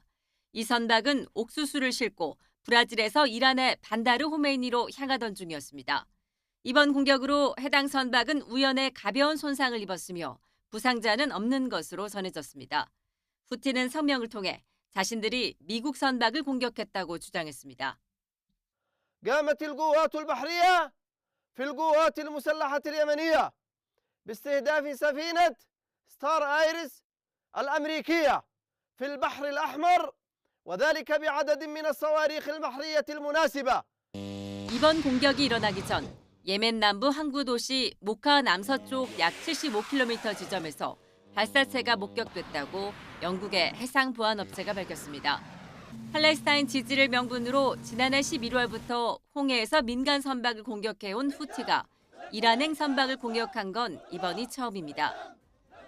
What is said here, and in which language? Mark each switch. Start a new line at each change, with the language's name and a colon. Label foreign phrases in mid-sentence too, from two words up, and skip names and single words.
Korean: 이 선박은 옥수수를 싣고 브라질에서 이란의 반다르 호메이니로 향하던 중이었습니다. 이번 공격으로 해당 선박은 우연에 가벼운 손상을 입었으며 부상자는 없는 것으로 전해졌습니다. 후티는 성명을 통해 자신들이 미국 선박을 공격했다고 주장했습니다.
Arabic: قامت القوات البحرية في القوات المسلحة اليمنية باستهداف سفينة ستار آيرس الأمريكية في البحر الأحمر وذلك بعدد من الصواريخ البحرية المناسبة.
Korean: 이번 공격이 일어나기 전 예멘 남부 항구 도시 모카 남서쪽 약 75km 지점에서 발사체가 목격됐다고 영국의 해상보안업체가 밝혔습니다. 팔레스타인 지지를 명분으로 지난해 11월부터 홍해에서 민간 선박을 공격해온 후티가 이란행 선박을 공격한 건 이번이 처음입니다.